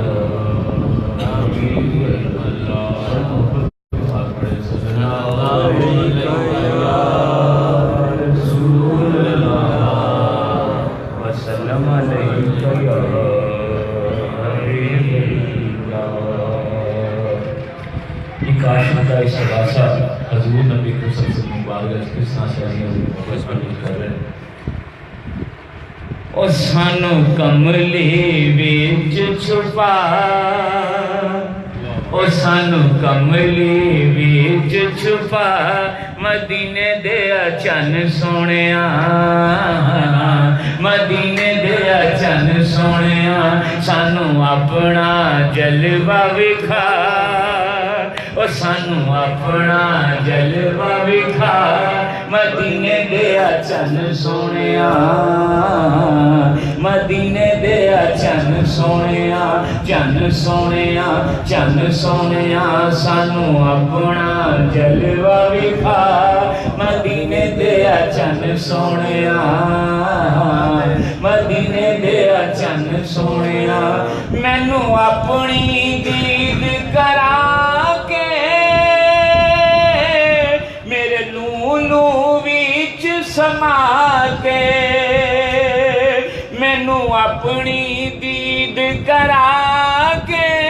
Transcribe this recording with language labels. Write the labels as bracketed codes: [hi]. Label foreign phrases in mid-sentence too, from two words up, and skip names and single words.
[ar] حبیب اللہ صلی اللہ علیہ یا رسول اللہ وسلم علیہ یا حبیب اللہ [ur] یہ کاشت کا استغاثہ حضور نبی کو سب سے مبارک کس طرح سے کر رہے ہیں [pa] او سانو کملی وچ چھپا او سانو کملی وچ چھپا مدینے دے چن سونیا مدینے دے چن سونیا سانو اپنا جلوہ وکھا او سانو اپنا جلوہ وکھا مدینے دے چن سونیا مدینے دے چن سونیا چن سونیا چن سونیا سانو اپنا جلوہ وکھا مدینے دے چن سونیا مدینے دے چن سونیا مینو اپنی دید کرا کے میرے لولو وچ سما کے مینو اپنی دید کرا کے